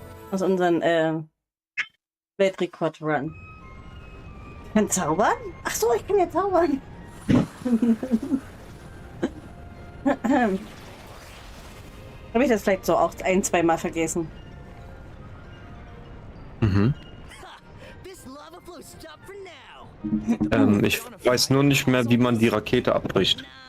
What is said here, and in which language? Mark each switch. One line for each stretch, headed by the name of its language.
German: Aus unserem Weltrekord-Run. Ich kann zaubern? Ach so, ich kann ja zaubern. Habe ich das vielleicht so auch ein-, zweimal vergessen. Mhm.
English: This lava flow stopped for now.
German: Ich weiß nur nicht mehr, wie man die Rakete abbricht.